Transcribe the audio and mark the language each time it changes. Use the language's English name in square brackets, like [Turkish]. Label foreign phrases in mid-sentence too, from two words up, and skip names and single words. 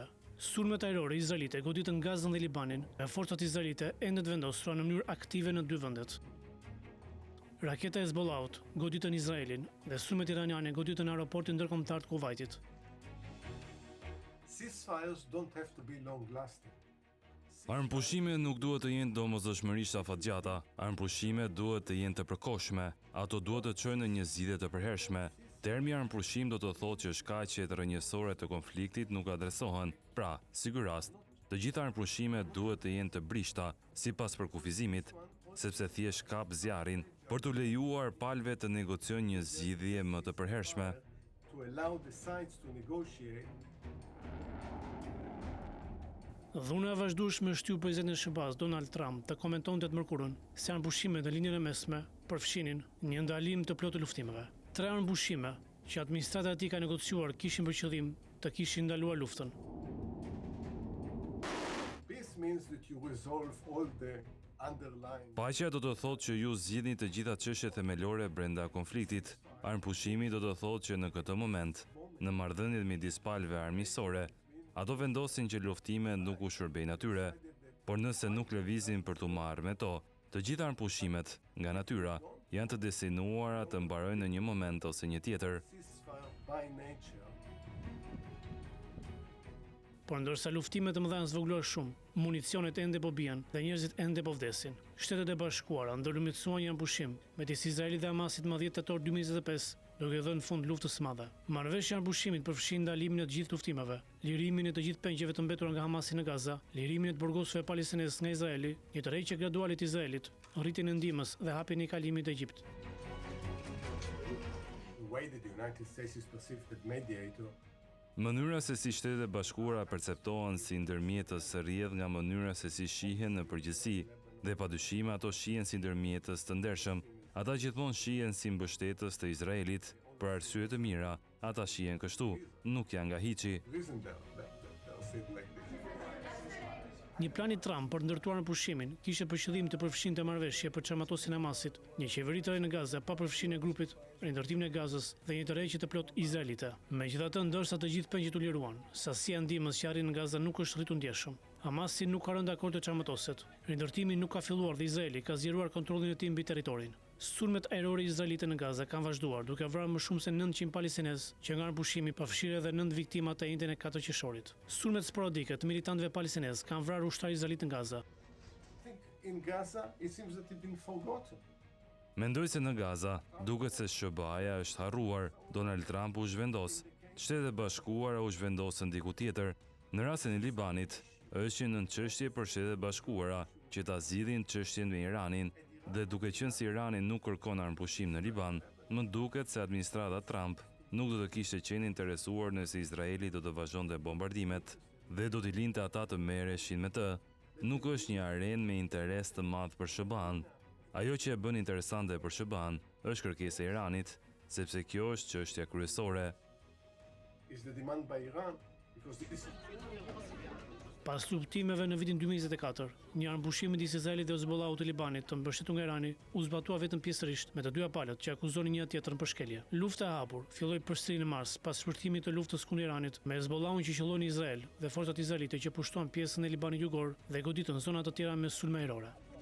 [Albanian] Sulmet ajrore izraelite goditën Gazën dhe Libanin, e forcat izraelite ende të vendosura në mënyrë aktive në dy vendet. Raketa e Hezbollahut goditën Izraelin dhe sulmet iraniane goditën aeroportin ndërkombëtar të Kuvajtit. [English] Ceasefires don't have to be long-lasting. [Albanian] Armëpushimet nuk duhet të jenë domosdoshmërisht afatgjata, armëpushimet duhet të jenë të përkohshme, ato duhet të çojnë në një zgjidhje të përhershme. Termi armëpushim do të thotë që shkaqjet rrënjësore të konfliktit nuk adresohen. Pra, si ky rast, të gjitha armëpushimet duhet të jenë të brishta, sipas përkufizimit, sepse thjesht kap zjarrin për të lejuar palëve të negociojnë një zgjidhje më të përhershme. [English] To allow the sides to negotiate. [Albanian] Dhuna e vazhdueshme shtyu presidentin e SBA-s Donald Trump të komentonte të mërkurën se armëpushimet në linjën e mesme përfshinin një ndalim të plotë të luftimeve. 3 armëpushime që administrata e tij ka negociuar kishin për qëllim të kishin ndaluar luftën. [English] Peace means that you resolve all the underlying. [Albanian] Paqja do të thotë që ju zgjidhni të gjitha çështjet themelore brenda konfliktit. Armëpushimi do të thotë që në këtë moment, në marrëdhëniet midis palëve armiqësore, ato vendosin që luftimet nuk u shërbejnë atyre, por nëse nuk lëvizin për t'u marrë me to, të gjitha armëpushimet, nga natyra, janë të destinuara të mbarojnë në një moment ose një tjetër. [English] Ceasefire by nature. [Albanian] Por ndërsa luftimet e mëdha janë zvogëluar shumë, municionet ende po bien dhe njerëzit ende po vdesin. Shtetet e Bashkuara ndërmjetësuan një armëpushim midis Izraelit dhe Hamasit më 10 tetor 2025, duke dhënë fund luftës së madhe. Marrëveshja e armëpushimit përfshin ndalimin e të gjithë luftimeve, lirimin e të gjithë pengjeve të mbetura nga Hamasi në Gaza, lirimin e të burgosëve palestinez nga Izraeli, një tërheqje graduale të Izraelit, rritjen e ndihmës dhe hapjen e kalimit të Egjipt. [English] The way that the United States is perceived as mediator. [Albanian] Mënyra se si Shtetet e Bashkuara perceptohen si ndërmjetës rrjedh nga mënyra se si shihen në përgjithësi, dhe padyshim ato shihen si ndërmjetës të ndershëm. Ata gjithmonë shihen si mbështetës të Izraelit, për arsye të mira, ata shihen kështu, nuk janë nga hiçi. [English] Reason they'll say it like this. [Albanian] Një plan i Trump për ndërtuar armëpushimin kishte për qëllim të përfshinte marrëveshje për çarmatosin e Hamasit, një qeveri të re në Gazë pa përfshirjen e grupit, rindërtimin e Gazës dhe një tërheqje të plot izraelite. Megjithatë, ndërsa të gjithë pengjet u liruan, sasia e ndihmës që arrin në Gazë nuk është rritur ndjeshëm. Hamasi nuk ka rënë dakord të çarmatoset. Rindërtimi nuk ka filluar dhe Izraeli ka zgjeruar kontrollin e tij mbi territorin. Sulmet ajrore izraelite në Gazë kanë vazhduar, duke vrarë më shumë se 900 palestinezë, që nga armëpushimi përfshirë edhe 9 viktima të njëjtën e 4 qershorit. Sulmet sporadike të militantëve palestinezë kanë vrarë ushtar izraelit në Gazë. [English] I think in Gaza it seems that it's been forgotten. [Albanian] Mendoj se në Gaza, duket se SBA-ja është harruar, Donald Trump u zhvendos, Shtetet e Bashkuara u zhvendosën diku tjetër. Në rastin e Libanit, është një çështje për Shtetet e Bashkuara që ta zgjidhin çështjen me Iranin, dhe duke qenë se Irani nuk kërkon armëpushim në Liban, më duket se administrata Trump nuk do të kishte qenë interesuar nëse Izraeli do të vazhdonte bombardimet dhe do t'i linte ata të merreshin me të. Nuk është një arenë me interes të madh për SBA-n. Ajo që e bën interesante për SBA-n është kërkesa e Iranit, sepse kjo është çështja kryesore. [English] Is the demand by Iran because this [Albanian] Pas luftimeve në vitin 2024, një armëpushim midis Izraelit dhe Hezbollahut të Libanit, të mbështetur nga Irani, u zbatua vetëm pjesërisht me të dyja palët që akuzonin një tjetrën për shkelje. Lufta e hapur filloi përsëri në mars pas shpërthimit të luftës kundër Iranit me Hezbollahun që qelloi në Izrael dhe forcat izraelite që pushtuan pjesën e Libanit Jugor dhe goditën zona të tjera me sulme ajrore.